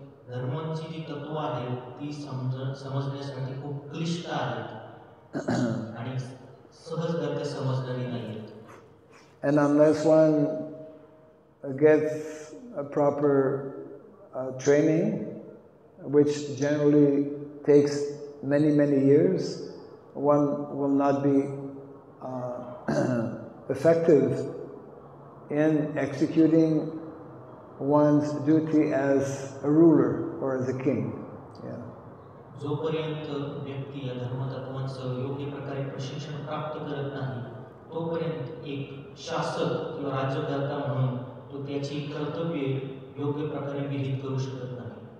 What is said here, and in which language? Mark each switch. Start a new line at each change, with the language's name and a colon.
Marathi: धर्मांची जी तत्व आहेत ती समजण्यासाठी खूप क्लिष्ट आहेत आणि सहजगत्या समजणारी नाहीत.
English: And unless one gets a proper training, which generally takes many, many years, one will not be effective in executing one's duty as a ruler or as a king. Yeah.
Marathi: जोपर्यंत व्यक्ती या धर्मतत्वांचं योग्य प्रकारे प्रशिक्षण प्राप्त करत नाही, तोपर्यंत एक शासक किंवा राज्यकर्ता म्हणून तो त्याची कर्तव्ये योग्य प्रकारे विहित करू शकत नाही.